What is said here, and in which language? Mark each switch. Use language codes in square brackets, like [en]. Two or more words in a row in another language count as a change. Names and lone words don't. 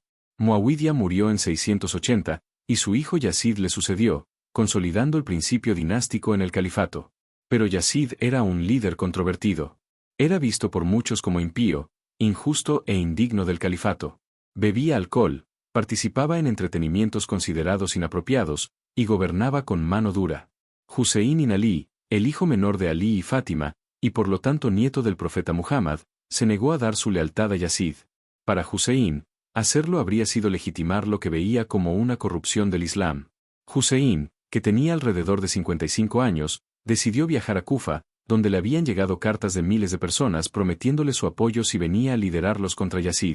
[es] Muawiyah murió en 680, y su hijo Yazid le sucedió, consolidando el principio dinástico en el califato. Pero Yazid era un líder controvertido. Era visto por muchos como impío, injusto e indigno del califato. Bebía alcohol, participaba en entretenimientos considerados inapropiados, y gobernaba con mano dura. Husein ibn Ali, el hijo menor de Ali y Fátima, y por lo tanto nieto del profeta Muhammad, se negó a dar su lealtad a Yazid. Para Husein, hacerlo habría sido legitimar lo que veía como una corrupción del Islam. Husein, que tenía alrededor de 55 años, decidió viajar a Kufa, donde le habían llegado cartas de miles de personas prometiéndole su apoyo si venía a liderarlos contra Yazid.